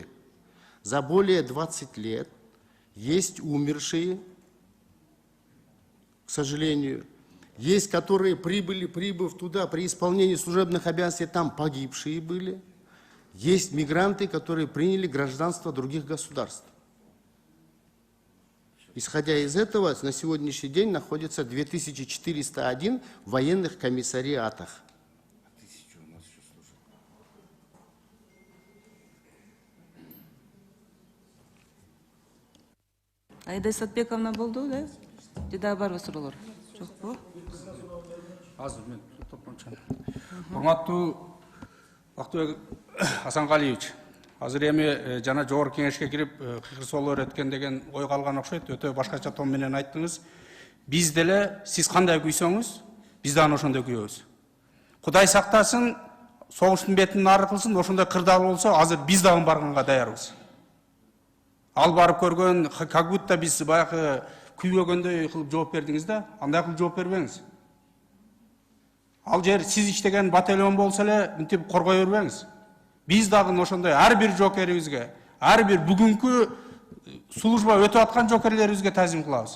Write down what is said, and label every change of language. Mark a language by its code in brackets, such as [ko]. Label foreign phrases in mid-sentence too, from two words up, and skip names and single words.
[ru] За более 20 лет есть умершие, к сожалению, есть, которые прибыв туда при исполнении служебных обязанностей, там погибшие были. Есть мигранты, которые приняли гражданство других государств. Исходя из этого, на сегодняшний день находится 2401 в военных комиссариатах. [ky] Айда Сатбековна болду, да? Деда барбы суроолор? Жокпу? Азыр мен топтончан. Урматтуу Актыбек Асангалиевич, азыр эми жана жогорку кеңешке кирип кырсоолор өткөн деген ой калган окшойт. Өтө башкача тон менен айттыңыз. Биз деле сиз кандай күйсөңүз, биз дагы ошондой күйөбүз. Кудай сактасын, согуштун бетин нары кылсын, ошондой кырдаал болсо, азыр биз дагы барганга даярбыз. Ал барып көргөн, [ru] как будто [ky] биз баягы күйбөгөндөй кылып жооп бердиңиз да, андай кылып жооп бербеңиз. Ал жер сиз иштеген батальон болсо эле мынтип коргой бербеңиз. Биз дагы ошондой ар бир жокерибизге, ар бир бүгүнкү служба өтүп аткан жокерлерибизге тазим кылабыз.